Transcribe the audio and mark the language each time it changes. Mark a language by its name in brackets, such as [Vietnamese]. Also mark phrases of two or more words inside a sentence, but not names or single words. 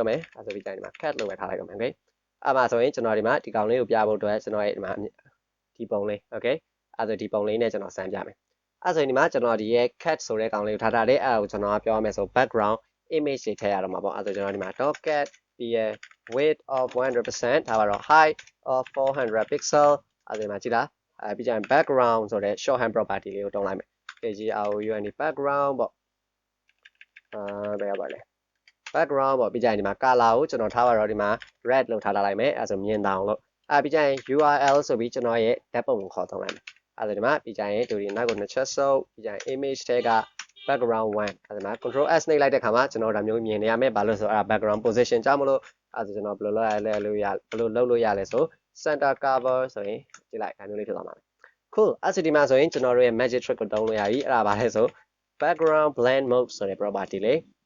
[Burmese] တော့မယ်အဲ့ဆိုဒီတိုင်းဒီမှာ cat လို့ပဲထားလိုက်တော့မယ် okay အဲ့မှာဆိုရင်ကျွန်တော်ဒီမှာဒီကောင်လေးကိုပြဖို့အတွက်ကျွန်တော်ရဲ့ဒီမှာဒီပုံလေး okay အဲ့ဆိုဒီပုံလေးနဲ့ကျွန်တော်စမ်းပြမယ်အဲ့ဆိုဒီမှာကျွန်တော်ဒီရဲ့ cat ဆိုတဲ့ကောင်လေးကိုထားတယ်အဲ့ဒါကိုကျွန်တော် ပြောရမယ်ဆို [English] background image [Burmese] တွေထည့်ရတော့မှာပေါ့အဲ့ဆိုကျွန်တော်ဒီမှာ .cat ပြီးရ [English] width of 100% [Burmese] ဒါပါတော့ [English] height of 400 pixel [Burmese] အဲ့ဒီမှာကြည့်လားပြီးကြရင် background ဆိုတဲ့ [English] shorthand property [Burmese] လေးကိုတုံးလိုက်မယ် KGROUND background ပေါ့ဘယ်ရပါလဲ background ပေါ့ပြီးကြရင်ဒီမှာ color ကိုကျွန်တော်ထားပါတော့ဒီမှာ red လို့ထားလိုက်မယ်အဲ့ဆိုမြင်တောင်လို့ပြီးကြရင် URL ဆို ပြီးကျွန်တော်ရဲ့ဓာတ်ပုံကိုခေါ်သုံးလိုက်မယ်အဲ့ဒါဒီမှာပြီးကြရင်ဒီနောက်ကိုနှစ်ချက်ဆုပ်ပြီးကြရင် image ထဲကbackground 1အဲ့ဒါမှာ [English] control S [Burmese] နှိပ်လိုက်တဲ့ခါမှာကျွန်တော်ဒါမျိုးမြင်နေရမယ်ဘာလို့ဆိုတော့အဲ့ဒါ [English] background position [Burmese] ကြောင့်မလို့အဲ့ဒါကျွန်တော်ဘယ်လိုလုပ်ရလဲဘယ်လိုလုပ်လို့ရလဲဆို [English] center cover [Burmese] ဆိုရင်ကြည့်လိုက်ဒါမျိုးလေးဖြစ်သွားမှာပဲ cool အဲ့ဒီမှာဆိုရင်ကျွန်တော်တို့ရဲ့ [English] magic trick [Burmese] ကိုတုံးလို့ရပြီအဲ့ဒါဘာလဲဆို [English] background blend mode [Burmese] ဆိုတဲ့ property လေး